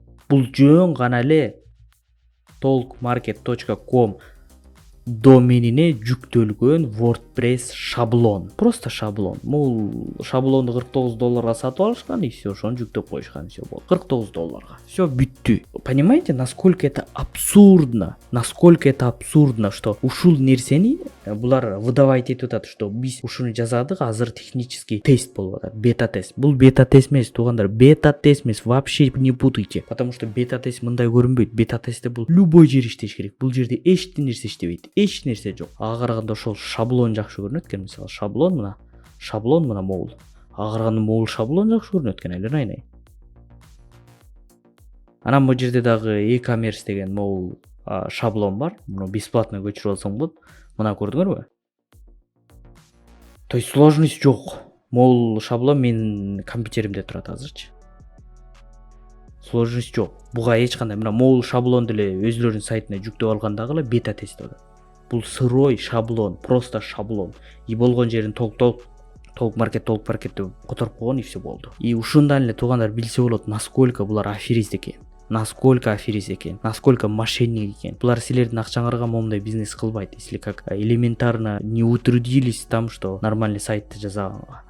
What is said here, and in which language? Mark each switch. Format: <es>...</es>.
<ky>Бул жөн гана эле talkmarket.com доменине жүктөлгөн WordPress шаблон.</ky> <ru>Просто шаблон.</ru> <ky>Бул шаблонду $49 сатып алышкан,</ky> <ru>и все,</ru> <ky>ошону жүктөп коюшкан, все болду. $49. Все бүттү.</ky> <ru>Понимаете, насколько это абсурдно? Насколько это абсурдно, что</ru> <ky>ушул нерсени булар</ky> <ru>выдавать</ru> <ky>этип атат,</ky> <ru>что</ru> <ky>биз ушуну жазадык, азыр</ky> <ru>технический тест</ru> <ky>болуп атат,</ky> <ru>бета-тест.</ru> <ky>Бул бета-тест эмес, туугандар, бета-тест эмес,</ky> <ru>вообще не путайте. Потому что</ru> <ky>бета-тест мындай көрүнбөйт. Бета-тестте бул любой жер иштеш керек. Бул жерде эч нерсе иштебейт. Эч нерсе жок. Ага караганда ошол шаблон жакшы көрүнөт экен. Мисалы шаблон мына могул. Ага караганда могул шаблон жакшы көрүнөт экен, айланай. Анан бул жерде дагы e-commerce деген могул шаблон бар. Муну бесплатно көчүрүп алсаң болот. Мына көрдүңөрбү?</ky> <ru>То есть сложность</ru> <ky>жок. Могул шаблон менин компьютеримде турат азырчы. Сложность жок. Буга эч кандай мына могул шаблонду эле өзүлөрүнүн сайтына жүктөп алгандагы эле бета-тест болот. Бул сырой шаблон,</ky> <ru>просто шаблон.</ru> <ky>И болгон жерин толк маркет деп которуп койгон,</ky> <ru>и все</ru> <ky>болду. И ушундан эле туугандар билсе болот,</ky> <ru>насколько</ru> <ky>булар аферист экен.</ky> <ru>Насколько мошенник</ru> <ky>экен. Булар силердин акчаңарга момундай бизнес кылбайт,</ky> <ru>если как элементарно не утрудились там, что нормальный</ru> <ky>сайтты жасаганга.</ky>